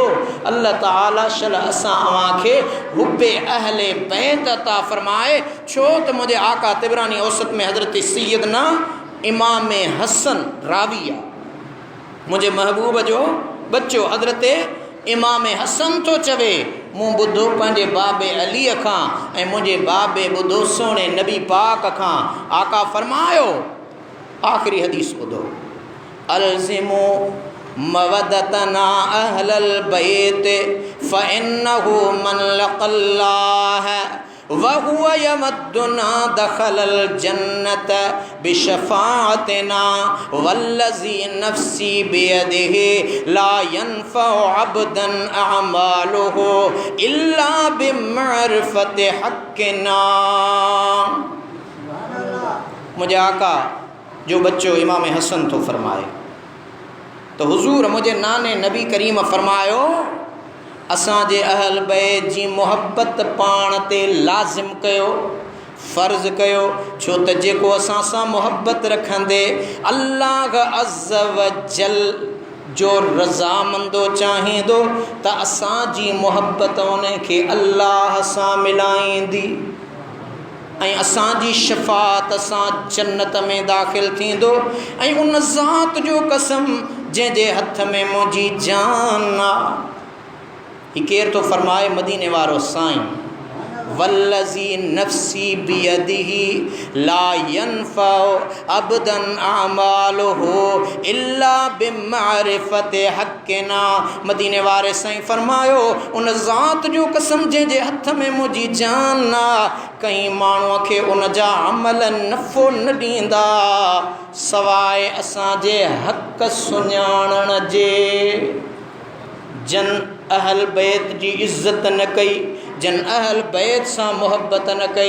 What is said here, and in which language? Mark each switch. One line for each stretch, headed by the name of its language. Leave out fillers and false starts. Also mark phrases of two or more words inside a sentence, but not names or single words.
Sindhi: अल्लाह ताला शल असां अव्हांखे हुब्बे अहले बैत अता फ़रमाए, छो त मुंहिंजे आका तिबरानी औसत में हज़रत सैयदना इमाम हसन रावी आहे, मुंहिंजे महबूब जो बच्चो हज़रत इमाम हसन थो चवे, मूं ॿुधो पंहिंजे बाबे अलीअ खां ऐं मुंहिंजे बाबे ॿुधो सोणे नबी पाक खां। आका फरमायो, आख़िरी हदीस ॿुधो,
Arabic: الزموا مودتنا أهل البيت فإنه من لقي الله وهو يودنا دخل الجنة بشفاعتنا والذي نفسي بيده لا ينفع عبدا أعماله إلا بمعرفة حقنا.
Sindhi: मुझे आका जो बच्चो इमाम हसन तो फरमाए, तो हुजूर मुझे नाने नबी करीम फरमायो, असांजे अहल बैत जी मोहब्बत पाण ते लाज़िम कयो, फ़र्ज़ कयो, छो त जेको असां सां मोहब्बत रखंदे अल्लाह
Arabic: عز وجل
Sindhi: जो रज़ामंदो चाहींदो त असांजी मोहब्बत उनखे अल्लाह सां मिलाईंदी ऐं असांजी शफ़ाअत सां जन्नत में दाख़िल थींदो। ऐं उन ज़ात जो कसम जंहिंजे हथ में मुंहिंजी जान आहे। ही केर तो फरमाए? मदीने वारो साईं।
Arabic: والذي نفسي بيده لا ينفع عبدا أعماله إلا بمعرفة حقنا.
Sindhi: मदीने वारे साईं फरमायो उन ज़ात जो कसम जंहिंजे हथ में मुंहिंजी जान ना, कई माण्हूअ खे उन जा अमल नफ़ो न ॾींदा सवाइ असांजे हक़ सुञाणण जे। जन अहल बैत जी इज़्ज़त न कई, जन अहल बैत सां मोहब्बत न कई।